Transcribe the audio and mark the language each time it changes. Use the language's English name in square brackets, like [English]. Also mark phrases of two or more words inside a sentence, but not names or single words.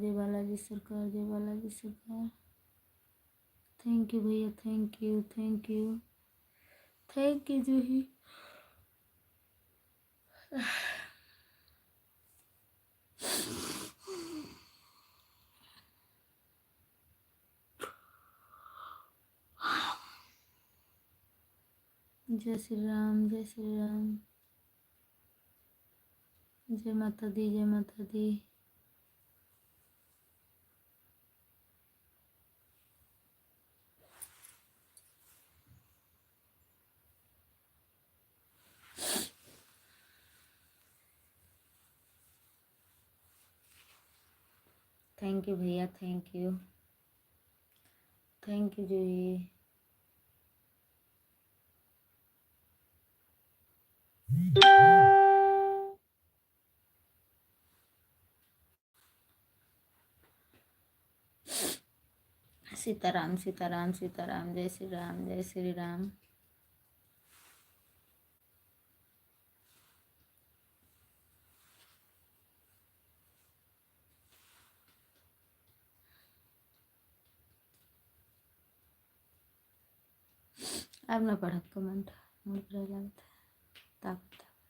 [Hindi] जय बालाजी सरकार जय बालाजी सरकार। [English] thank you भैया thank you thank you thank you जूही। [Hindi] जय श्री राम जय श्री राम। जय माता दी जय माता दी। [English] thank you भैया thank you जूही। [Hindi] सीताराम सीताराम सीताराम। जय श्री राम जय श्री राम। अब ना पढ़ कमेंट मूड पर लगता है ताकत।